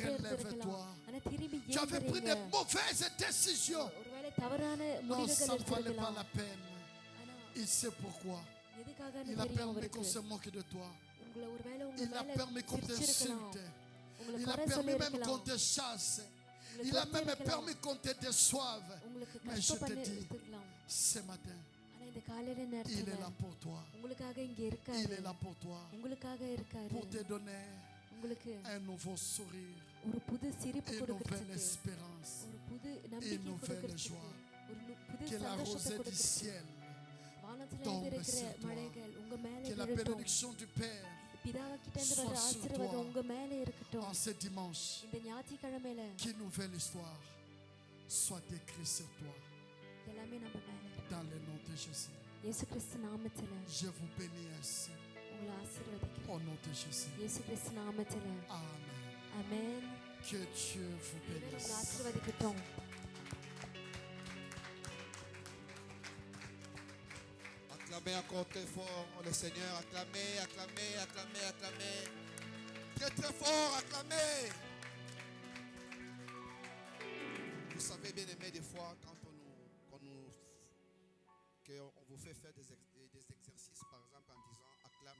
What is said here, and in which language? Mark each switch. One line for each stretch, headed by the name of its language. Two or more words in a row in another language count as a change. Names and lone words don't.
French: Relève-toi.
Tamil: இருந்திருக்கலாம். ஆனா திரும்பி
French: Tu avais pris
Tamil: ஏங்குறீங்க.
French: de mauvaises décisions.
Tamil: ஒருவேளை தவறான
French: Non,
Tamil: முடிவுகள்
French: ça ne valait pas
Tamil: எடுத்திருக்கலாம்.
French: la peine.
Tamil: ஆனா
French: Il sait pourquoi.
Tamil: எதுக்காகன்னு
French: Il a
Tamil: தெரியும்
French: permis
Tamil: அவருக்கு.
French: qu'on se moque de toi.
Tamil: உங்களை ஒருவேளை உங்க
French: Il a
Tamil: மேல
French: permis qu'on
Tamil: சிரிச்சிருக்கலாம்.
French: t'insulte.
Tamil: உங்களை
French: Il a
Tamil: குறை
French: permis même qu'on
Tamil: சொல்லியிருக்கலாம்.
French: te chasse.
Tamil: உங்களை
French: Il a même
Tamil: துரத்தியிருக்கலாம்.
French: permis qu'on te déçoive.
Tamil: உங்களுக்கு
French: Mais je
Tamil: கஷ்டம்
French: te
Tamil: பண்ணி
French: dis,
Tamil: இருக்கலாம்.
French: ce matin,
Tamil: ஆனா இந்த காலையில
French: il est
Tamil: நேரத்துல
French: là pour toi.
Tamil: உங்களுக்காக இங்க
French: Il
Tamil: இருக்காரு.
French: est là pour toi.
Tamil: உங்களுக்காக இருக்காரு.
French: Pour te donner
Tamil: உங்களுக்கு
French: un nouveau sourire,
Tamil: ஒரு புது சிரிப்பு
French: une nouvelle
Tamil: கொடுக்கிறதுக்கு,
French: espérance,
Tamil: ஒரு புது
French: une
Tamil: நம்பிக்கை
French: nouvelle
Tamil: கொடுக்கிறதுக்கு,
French: joie.
Tamil: ஒரு புது
French: Que la
Tamil: சந்தோஷத்தை
French: rosée du
Tamil: கொடுக்கிறதுக்கு.
French: ciel,
Tamil: வானத்துல
French: tombe
Tamil: இருந்து இருக்கிற
French: sur toi.
Tamil: மழைகள் உங்க மேல
French: que la
Tamil: விழட்டும்.
French: bénédiction du Père
Tamil: பிதாக்கிட்ட இருந்து வர
French: soit sur
Tamil: ஆசீர்வாதம்
French: toi.
Tamil: உங்க மேல இருக்கட்டும்.
French: en ce dimanche.
Tamil: இந்த ஞாயிற்றுக்கிழமையில
French: Qu'une nouvelle histoire soit écrite sur toi.
Tamil: எல்லாமே நம்ம மேல இருக்கு.
French: Dans le nom de Jésus.
Tamil: இயேசு கிறிஸ்து நாமத்துல
French: Je vous bénis ainsi.
Tamil: உங்களை ஆசீர்வதிக்கிறேன்.
French: Au nom de Jésus.
Tamil: இயேசு கிறிஸ்து நாமத்துல.
French: Amen.
Tamil: ஆமென்.
French: Que Dieu vous
Tamil: தேவன் உங்களை
French: bénisse.
Tamil: ஆசீர்வதிக்கட்டும்.
French: Acclamez encore très fort le Seigneur. Acclamez, acclamez, acclamez, acclamez. Très très fort, acclamez. Vous savez bien aimé des fois quand on vous fait faire des exercices par exemple en disant acclame.